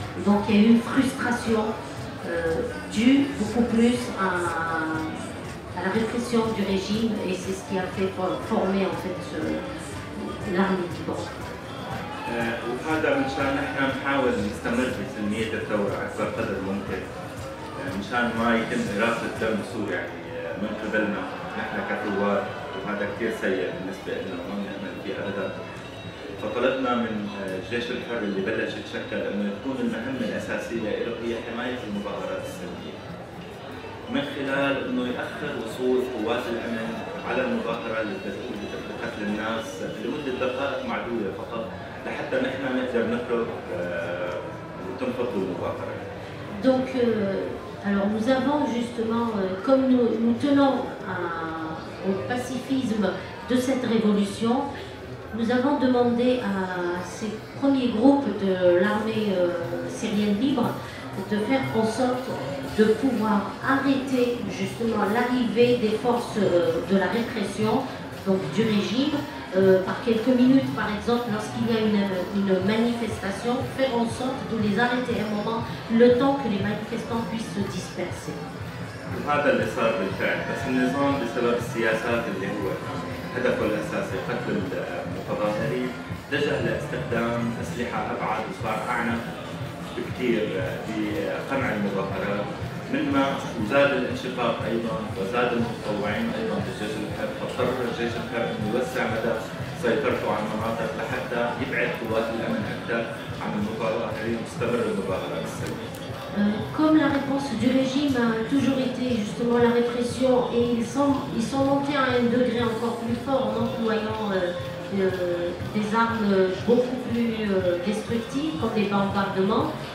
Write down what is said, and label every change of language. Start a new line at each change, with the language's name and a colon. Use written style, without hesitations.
French: Donc il y a eu une frustration due beaucoup plus à la répression du régime et c'est ce qui a fait former en fait l'armée libre.
Arabic: وهذا مشان نحن نحاول نستمر بسلمية الثورة أكثر قدر ممكن، مشان ما يتم إراقة دم سوري يعني من قبلنا نحن كثوار، وهذا كثير سيء بالنسبة لنا وما بنأمن فيه أبدا. فطلبنا من الجيش الحر اللي بلش يتشكل إنه تكون المهمة الأساسية له هي حماية المظاهرات السلمية، من خلال إنه يأخر وصول قوات الأمن على المظاهرة اللي بتقوم بقتل الناس لمدة دقائق معدودة فقط لحتى نحن نقدر نخرج وتنفض المظاهرة.
French: Donc, alors nous avons justement, comme nous tenons au pacifisme de cette révolution, nous avons demandé à ces premiers groupes de l'armée syrienne libre de faire en sorte de pouvoir arrêter justement l'arrivée des forces de la répression, donc du régime, par quelques minutes par exemple lorsqu'il y a une manifestation, faire en sorte de les arrêter un moment, le temps que les manifestants puissent se disperser.
Arabic: وهذا اللي صار بالفعل، بس النظام بسبب السياسات اللي هو هدفه الأساسي قتل المتظاهرين اتجه لاستخدام أسلحة أبعد وصار أعنف بكثير بقمع المظاهرات، مما وزاد الانشقاق أيضا وزاد المتطوعين أيضا بالجيش الحر، فاضطر الجيش الحر أن يوسع مدى سيطرته على المناطق لحتى يبعد قوات الأمن أكثر عن المتظاهرين وتستمر المظاهرات السلمية.
French: Comme la réponse du régime a toujours été justement la répression et ils sont montés à un degré encore plus fort en employant des armes beaucoup plus destructives comme les bombardements.